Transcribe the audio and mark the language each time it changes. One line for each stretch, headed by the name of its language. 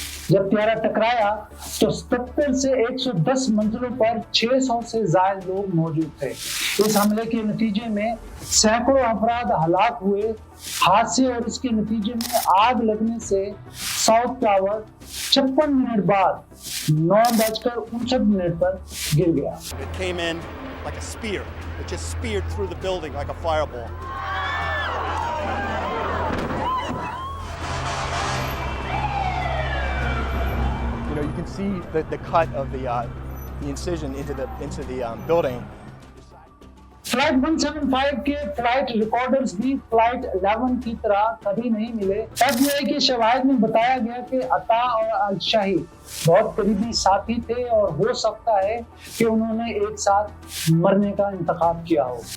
Hindi: जब त्यारा टकराया तो 70 से 110 मंजिलों पर 600 से ज्यादा लोग मौजूद थे। इस हमले के नतीजे में सैकड़ों अफराद हलाक हुए। हादसे और इसके नतीजे में आग लगने से साउथ टावर 56 मिनट बाद 9:59 पर गिर गया।
English: It came in like a spear. It just speared through the building like a fireball. You know, you can see the cut of the incision into the building.
Hindi: Flight 175 के flight recorders भी flight 11 की तरह कभी नहीं मिले। FBI के शवाहिद में बताया गया कि अता और अल-शाही बहुत करीबी साथी थे और हो सकता है कि उन्होंने एक साथ मरने का इंतखाब किया हो।